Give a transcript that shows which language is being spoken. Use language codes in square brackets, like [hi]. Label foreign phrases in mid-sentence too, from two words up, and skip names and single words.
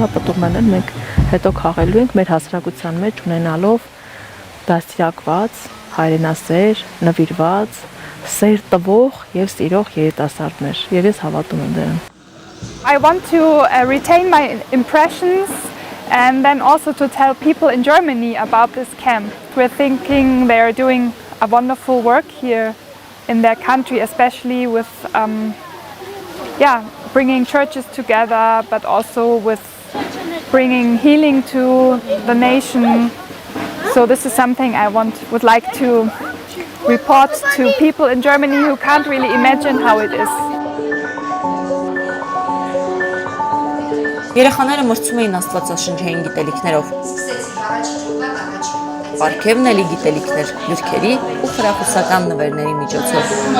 [hy] պտուղներն մենք հետո խաղելու ենք մեր հասարակության մեջ ունենալով դաստիարակված, հայրենասեր, նվիրված, սեր տվող եւ սիրող երիտասարդներ, եւ ես հավատում եմ դրան։ [en] I want to retain my impressions and then also to tell people in Germany about this camp. We're thinking they are doing a wonderful work here in their country, especially with bringing churches together, but also with bringing healing to the nation. So this is something I would like to report to people in Germany who can't really imagine how it is. [hy] Երեխաները մրցում էին աստվածաշնչային գիտելիքներով։ Պարգևն էլի գիտելիքներ, գրքերի ու խրախուսական նվերների միջոցով։